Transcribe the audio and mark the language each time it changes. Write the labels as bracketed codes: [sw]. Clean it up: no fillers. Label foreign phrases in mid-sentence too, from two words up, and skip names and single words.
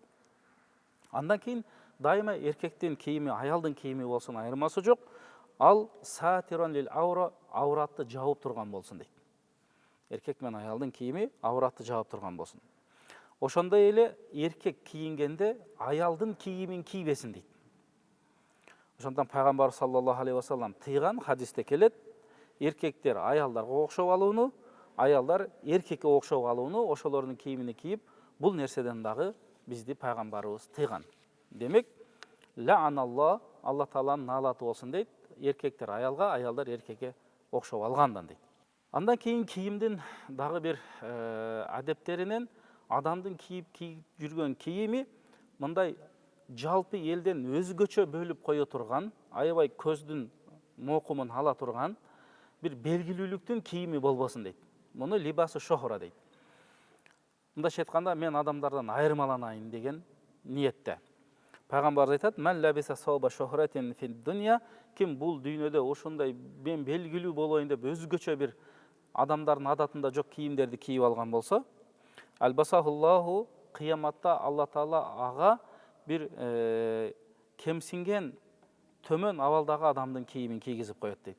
[ky] Андан кийин дайыма эркектин кийими, аялдын кийими болсун айырмасы жок. Ал [ar] ساترا للعورة, [ky] ауратты жаап турган болсун дейт. Эркек менен аялдын кийими ауратты жаап турган болсун. Ошондой эле эркек кийингенде аялдын кийимин кийбесин дейт. Ошондон пайгамбар [ar] صلى الله عليه وسلم [ky] тыйган хадисте келет: эркектер аялдарга окшоп алууну, аялдар эркекке окшоп алууну, ошолордун кийимин кийип, бул нерседен дагы бизди пайгамбарыбыз тыйган. Демек, ла'аналлах, Алла тааланын наалаты болсун дейт. Эркектер аялга, аялдар эркекке окшоп алгандан дейт. Андан кийин кийимдин дагы бир адептеринен адамдын кийип жүргөн кийими мындай жалпы элден өзгөчө бөлүп кое турган, аябай көздүн мокумун ала турган bir belgilүүлүктүн кийими болбосун дейт. Муну [ar] لباس الشهرة [ky] дейт. Мындайча айтканда, мен адамдардан айырмаланайын деген ниетте. Пайгамбар айтат: [ar] "من لبس ثوب شهرة في الدنيا", [ky] ким бул дүйнөдө ошондой мен белгилүү болоюн деп өзгөчө бир адамдардын адатында жок кийимдерди кийип алган болсо, албасахуллаху, кыяматта Алла таала ага bir кемсинген төмөн абалдагы адамдын кийимин кийгизип коет дейт.